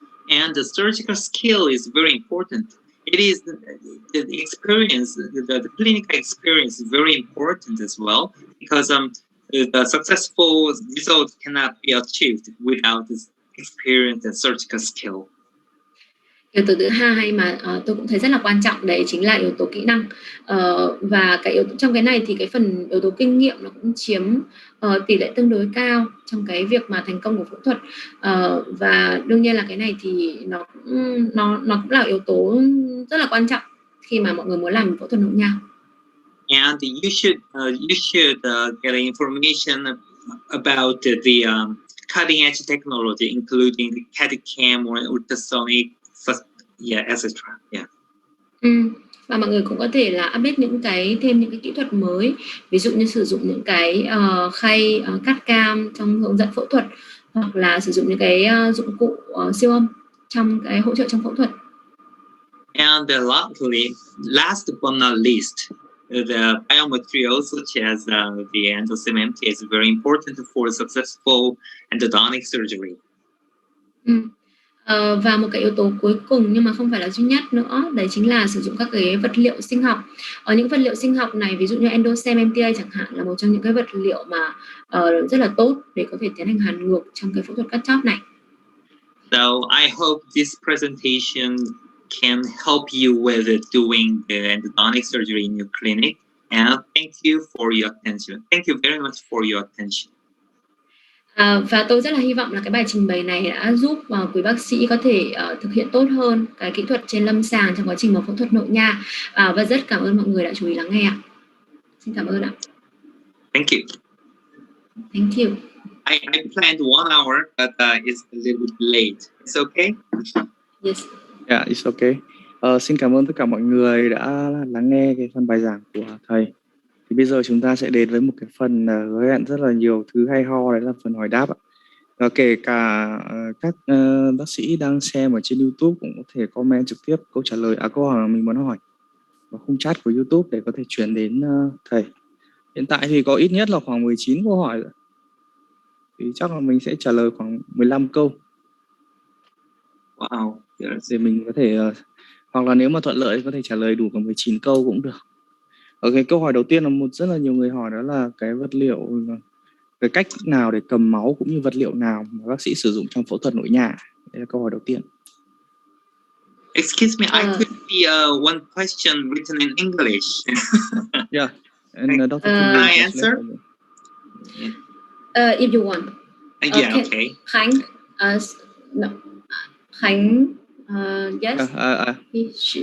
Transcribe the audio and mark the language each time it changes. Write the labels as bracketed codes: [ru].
[en] And the surgical skill is very important. It is the experience, the clinical experience is very important as well, because the successful result cannot be achieved without this experience and surgical skill. [vi] Yếu tố thứ hai mà tôi cũng thấy rất là quan trọng đấy chính là yếu tố kỹ năng, và cái trong cái này thì cái phần yếu tố kinh nghiệm nó cũng chiếm tỷ lệ tương đối cao trong cái việc mà thành công của phẫu thuật, và đương nhiên là cái này thì nó cũng là yếu tố rất là quan trọng khi mà mọi người muốn làm phẫu thuật nội nha. [en] And you should get information about the cutting edge technology, including the CAD cam or ultrasonic, etc. [vi] Và mọi người cũng có thể là update thêm những cái kỹ thuật mới, ví dụ như sử dụng những cái khay CAD cam trong hướng dẫn phẫu thuật, hoặc là sử dụng những cái dụng cụ siêu âm trong cái hỗ trợ trong phẫu thuật. [en] And last but not least, the biomaterials such as the endocement is very important for successful endodontic surgery. [vi] Và một cái yếu tố cuối cùng nhưng mà không phải là duy nhất nữa, đấy chính là sử dụng các cái vật liệu sinh học. Những vật liệu sinh học này, ví dụ như endocement MTA chẳng hạn, là một trong những cái vật liệu mà rất là tốt để có thể tiến hành hàn ngược trong cái phẫu thuật cắt chóp này. [en] So I hope this presentation can help you with doing the endodontic surgery in your clinic. And thank you for your attention. Thank you very much for your attention. [vi] Và tôi rất là hy vọng là cái bài trình bày này đã giúp quý bác sĩ có thể thực hiện tốt hơn cái kỹ thuật trên lâm sàng trong quá trình phẫu thuật nội nha. Và rất cảm ơn mọi người đã chú ý lắng nghe ạ. Xin cảm ơn ạ. [en] Thank you. Thank you. I planned 1 hour, but it's a little bit late. It's okay? Yes. Yeah, it's okay. [vi] Xin cảm ơn tất cả mọi người đã lắng nghe cái phần bài giảng của thầy. Thì bây giờ chúng ta sẽ đến với một cái phần hứa hẹn rất là nhiều thứ hay ho, đấy là phần hỏi đáp ạ. Và kể cả các bác sĩ đang xem ở trên YouTube cũng có thể comment trực tiếp câu hỏi mà mình muốn hỏi vào khung chat của YouTube để có thể chuyển đến thầy. Hiện tại thì có ít nhất là khoảng 19 câu hỏi rồi. Thì chắc là mình sẽ trả lời khoảng 15 câu. [en] Wow. [vi] Để mình có thể hoặc là nếu mà thuận lợi có thể trả lời đủ cả 19 câu cũng được. Ở cái câu hỏi đầu tiên là rất là nhiều người hỏi, đó là cái vật liệu, cái cách nào để cầm máu cũng như vật liệu nào mà bác sĩ sử dụng trong phẫu thuật nội nha. Đây là câu hỏi đầu tiên. [en] Excuse me, I could see one question written in English. Yeah, and Dr. Can I answer? If you want. Yeah, okay. Khánh, no. Khánh, yes.